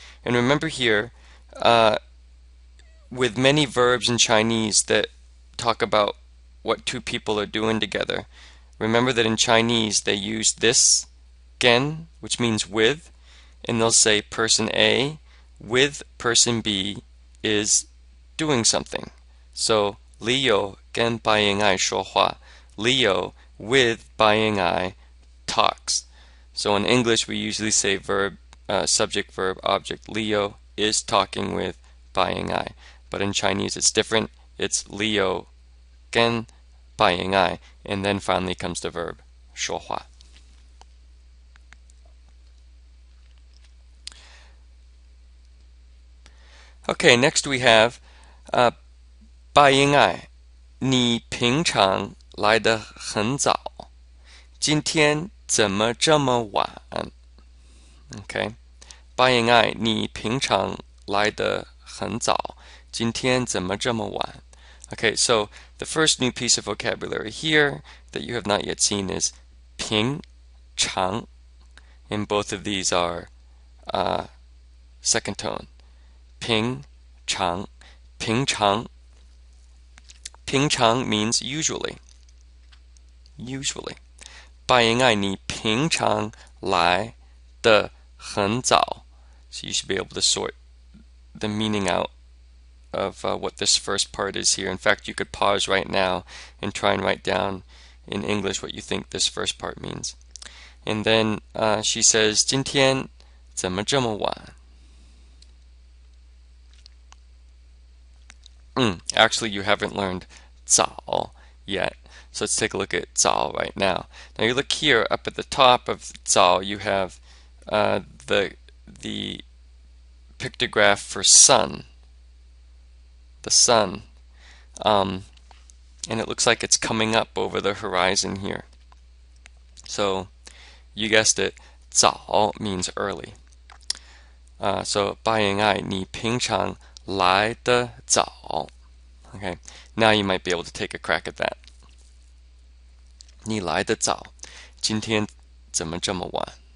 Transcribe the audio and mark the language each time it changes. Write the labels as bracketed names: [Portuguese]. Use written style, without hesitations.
[English] And remember here, with many verbs in Chinese that talk about what two people are doing together, remember that in Chinese they use this, gen, which means with, and they'll say person A with person B is doing something. [Chinese] So Leo 跟白银爱说话. [English] Leo with Bai Ying-ai talks. So in English we usually say verb, subject, verb, object. Leo is talking with Bai Ying-ai. But in Chinese it's different. It's Leo 跟白银爱, and then finally comes the verb 说话. Okay, next we have [Chinese] 白银爱, 你平常来得很早，今天怎么这么晚? Okay, 白银爱, 你平常来得很早，今天怎么这么晚? [English] Okay, so the first new piece of vocabulary here that you have not yet seen is 平常, and both of these are second tone. [Chinese] 平常, 平常. [English] 平常 means usually. Usually. [Chinese] 白银爱, 你平常来得很早. [English] So you should be able to sort the meaning out of what this first part is here. In fact, you could pause right now and try and write down in English what you think this first part means. And then she says, [Chinese] 今天怎么这么晚? [English] Actually, you haven't learned 早 yet. So let's take a look at 早 right now. Now you look here up at the top of 早, you have the pictograph for sun. The sun, and it looks like it's coming up over the horizon here. So you guessed it, 早 means early. [Chinese] So 白银爱, 你平常来得早. [English] Okay, now you might be able to take a crack at that. [Chinese] 你来得早，今天怎么这么晚?